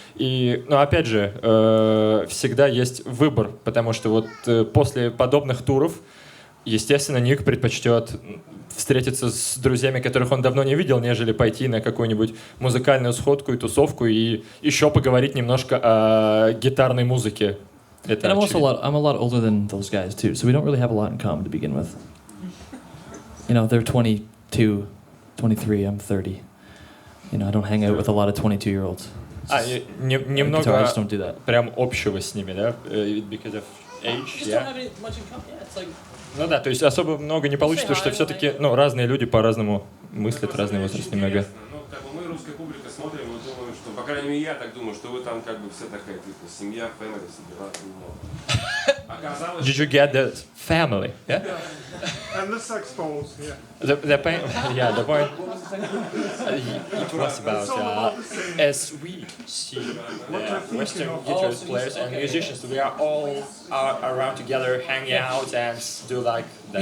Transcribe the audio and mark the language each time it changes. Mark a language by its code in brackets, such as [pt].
[ru] Но опять же, всегда есть выбор, потому что вот после подобных туров, естественно, Ник предпочтет встретиться с друзьями, которых он давно не видел, нежели пойти на какую-нибудь музыкальную сходку и тусовку и еще поговорить немножко о гитарной музыке. Это [en] and I'm a lot older than those guys too, so we don't really have a lot in common to begin with. You know, they're 22, 23, I'm 30. You know, I don't hang out with a lot of 22-year-olds. [ru] Немного прям общего с ними, да? [en] Because of age, yeah? [ru] Ну да, то есть особо много не получится, потому что все-таки, разные люди по-разному мыслят, разный возраст немного. Ну, как бы мы, русская публика, смотрим и думаем, что, по крайней мере, я так думаю, что вы там как бы все такая, типа, семья, family, собираться не могут. Оказалось... [en] Did you get the family? Yeah? And the sex balls, yeah. The point. It was about as we see Western guitar players and musicians, we are all around together, hanging out and do like that.